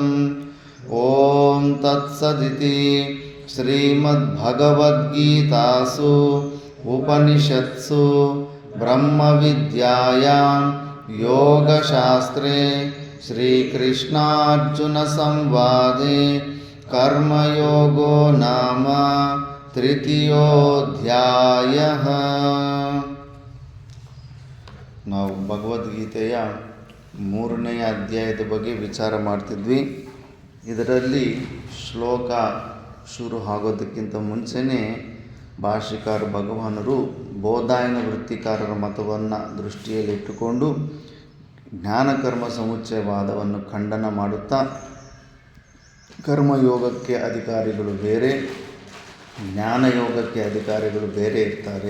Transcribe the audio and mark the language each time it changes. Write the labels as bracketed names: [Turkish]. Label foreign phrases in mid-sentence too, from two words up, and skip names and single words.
[Sanskrit] ॐ तत्सदिति श्रीमद्भगवद्गीतासु उपनिषत्सु ब्रह्मविद्यायां योगशास्त्रे श्रीकृष्णार्जुनसंवादे कर्मयोगो नाम तृतीयोऽध्यायः। [Kannada] ನಾವು ಭಗವದ್ಗೀತೆಯ 3ನೇ ಅಧ್ಯಾಯದ ಬಗ್ಗೆ ವಿಚಾರ ಮಾಡ್ತಿದ್ವಿ. ಇದರಲ್ಲಿ ಶ್ಲೋಕ ಶುರು ಆಗೋದಕ್ಕಿಂತ ಮುಂಚೆನೇ ಭಾಷ್ಯಕಾರ ಭಗವಾನರು ಬೋಧಾಯನ ವೃತ್ತಿಕಾರರ ಮತವನ್ನು ದೃಷ್ಟಿಯಲ್ಲಿಟ್ಟುಕೊಂಡು ಜ್ಞಾನಕರ್ಮ ಸಮುಚ್ಚಯವಾದವನ್ನು ಖಂಡನ ಮಾಡುತ್ತಾ ಕರ್ಮಯೋಗಕ್ಕೆ ಅಧಿಕಾರಿಗಳು ಬೇರೆ, ಜ್ಞಾನಯೋಗಕ್ಕೆ ಅಧಿಕಾರಿಗಳು ಬೇರೆ ಇರ್ತಾರೆ.